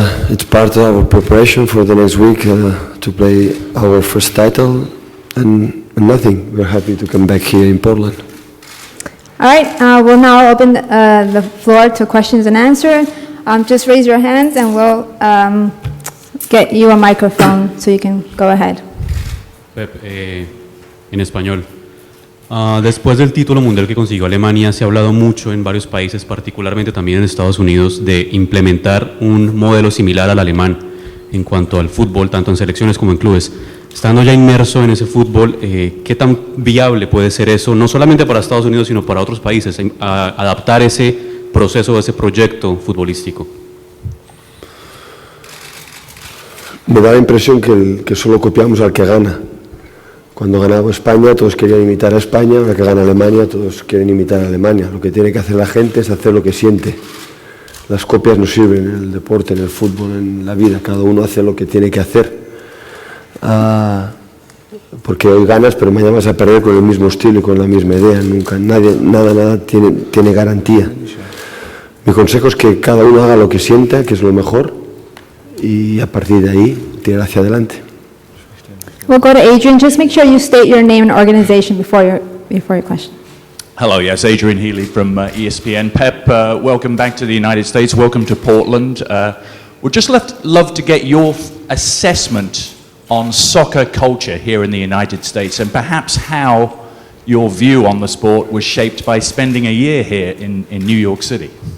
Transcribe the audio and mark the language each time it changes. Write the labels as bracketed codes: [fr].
[en] It's part of our preparation for the next week to play our first title, and nothing. We're happy to come back here in Portland. All right, we'll now open the floor to questions and answers. Just raise your hands and we'll get you a microphone so you can go ahead. [es] Pep, en español. Después del título mundial que consiguió Alemania, se ha hablado mucho en varios países, particularmente también en Estados Unidos, de implementar un modelo similar al alemán en cuanto al fútbol, tanto en selecciones como en clubes. Estando ya inmerso en ese fútbol, ¿qué tan viable puede ser eso, no solamente para Estados Unidos, sino para otros países, adaptar ese proceso, ese proyecto futbolístico? Me da la impresión que solo copiamos al que gana. Cuando ganaba España, todos querían imitar a España, ahora que gana Alemania, todos quieren imitar a Alemania. Lo que tiene que hacer la gente es hacer lo que siente. Las copias no sirven en el deporte, en el fútbol, en la vida. Cada uno hace lo que tiene que hacer. Porque hoy ganas, pero mañana vas a perder con el mismo estilo y con la misma idea. Nunca, nada tiene garantía. Mi consejo es que cada uno haga lo que sienta, que es lo mejor, y a partir de ahí tirar hacia adelante. [en] We'll go to Adrian. Just make sure you state your name and organization before your question. Hello, yes, Adrian Healy from ESPN. Pep, welcome back to the United States. Welcome to Portland. We'd just love to get your assessment on soccer culture here in the United States, and perhaps how your view on the sport was shaped by spending a year here in New York City.